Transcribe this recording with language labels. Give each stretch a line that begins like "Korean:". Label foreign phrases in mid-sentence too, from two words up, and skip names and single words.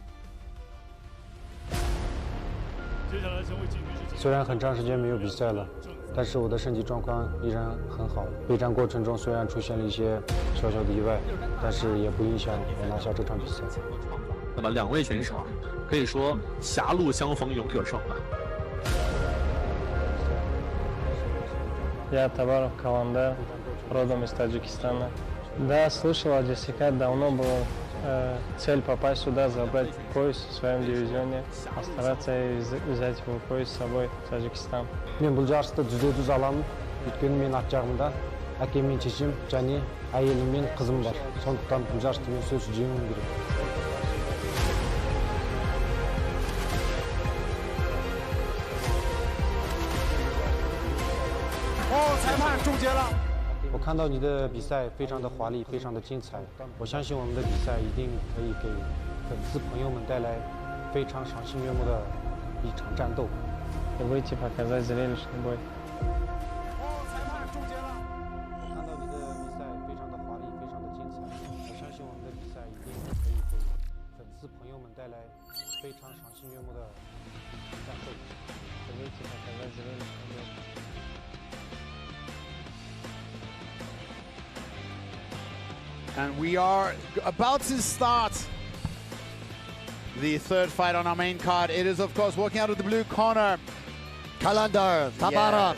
Chinese: 接下来将会进行是虽然很长时间没有比赛了，但是我的身体状况依然很好。备战过程中虽然出现了一些小小的意外，但是也不影响我拿下这场比赛。那么两位选手可以说狭路相逢勇者胜吧。
Russian: Я Tabarov команда, родом из Таджикистана. Да, слышал о JCK, давно была цель попасть сюда, забрать пояс в своем дивизионе, постараться взять его пояс с собой в Таджикистан.
Kazakh: Мен бұл жарысты жүзде-жүз аламын. Өйткені мен ат жағымда әкем мен шешем және әйелім мен қызым бар. Сондықтан бұл жарысты мен сөзсіз жеңуім керек.
Chinese: 裁判终结了。我看到你的比赛非常的华丽，非常的精彩。我相信我们的比赛一定可以给粉丝朋友们带来非常赏心悦目的一场战斗。
Russian: Выйти показать зрелищный бой.
Chinese: 裁判终结了。我看到你的比赛非常的华丽，非常的精彩。我相信我们的比赛一定可以给粉丝朋友们带来非常赏心悦目的战斗。
Russian: Выйти показать зрелищный бой.
English: And we are about to start the third fight on our main card. It is, of course, walking out of the blue corner. Kydyr, Tabarov.